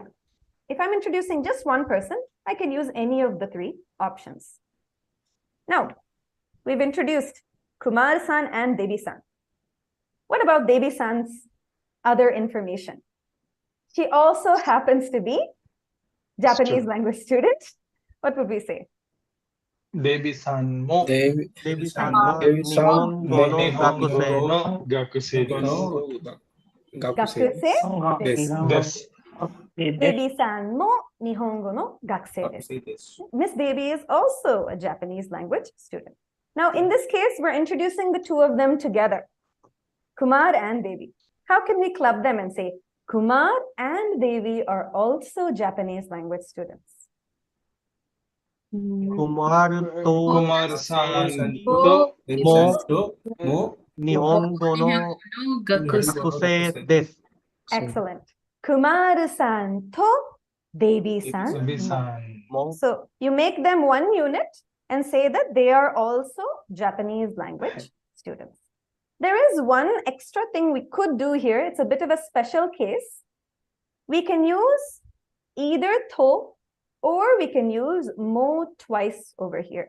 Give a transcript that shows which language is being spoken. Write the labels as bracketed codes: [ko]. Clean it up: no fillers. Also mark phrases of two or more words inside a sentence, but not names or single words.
[en] If I'm introducing just one person, I can use any of the three options. Now, we've introduced Kumar-san and Devi-san. What about Devi-san's other information? She also happens to be Japanese language student. What would we say? [ja] デヴィさんもデヴィさんも日本語の学生. の学生です. Gakusei Desu. デヴィさんも日本語の学生です. [en] Miss Devi is also a Japanese language student. Now, in this case, we're introducing the two of them together, Kumar and Devi. How can we club them and say, Kumar and Devi are also Japanese language students? [ja] クマルとクマルさんと日本語の学生です. [en] Excellent. [ja] クマルさんとデヴィさん. Devi-san. Mo [en] So you make them one unit and say that they are also Japanese language students. There is one extra thing we could do here. It's a bit of a special case. We can use either to or we can use mo twice over here.